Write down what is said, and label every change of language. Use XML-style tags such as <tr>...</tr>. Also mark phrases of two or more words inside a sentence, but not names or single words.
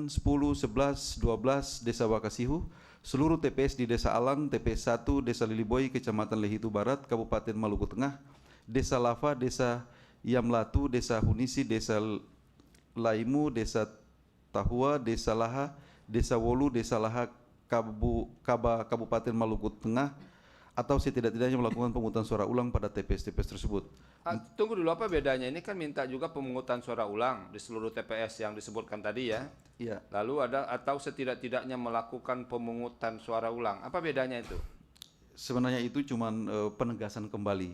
<id>10, 11, 12, Desa Wakasihu, seluruh TPS di Desa Alang, TPS 1, Desa Liliboy, Kecamatan Lehitu Barat, Kabupaten Maluku Tengah, Desa Lava, Desa Yamlatu, Desa Hunisi, Desa Laimu, Desa Tahua, Desa Laha, Desa Wolu, Desa Laha, Kabupaten Maluku Tengah, atau setidak-tidaknya melakukan pemungutan suara ulang pada TPS-TPS tersebut. Tunggu dulu, apa bedanya? Ini kan minta juga pemungutan suara ulang di seluruh TPS yang disebutkan tadi ya. Iya. Lalu ada atau setidak-tidaknya melakukan pemungutan suara ulang. Apa bedanya itu? Sebenarnya itu cuman penegasan kembali.</id>